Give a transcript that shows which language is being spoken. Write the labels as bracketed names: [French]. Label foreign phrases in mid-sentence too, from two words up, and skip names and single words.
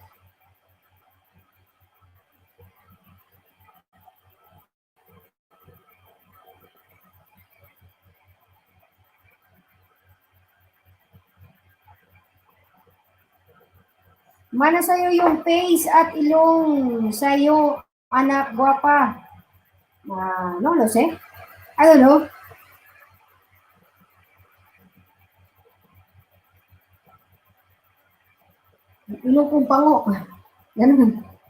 [Filipino] Mana sa'yo yung face at ilong sa'yo, anak guwapa. [Spanish] No lo sé. [English] I don't know. [Filipino] Ilong kong pango. Ganun.